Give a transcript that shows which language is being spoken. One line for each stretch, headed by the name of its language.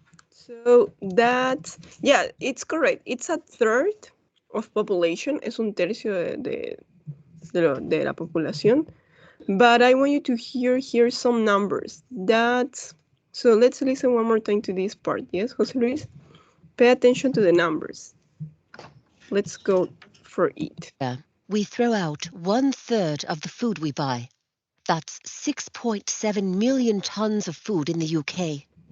English: So that's, yeah, it's correct. It's a third of population.
Spanish: Es un tercio de la población.
English: But I want you to hear some numbers. So let's listen one more time to this part. Yes, Jose Luis? Pay attention to the numbers. Let's go for it. We throw out 1/3 of the food we buy. That's 6.7 million tons of food in the UK.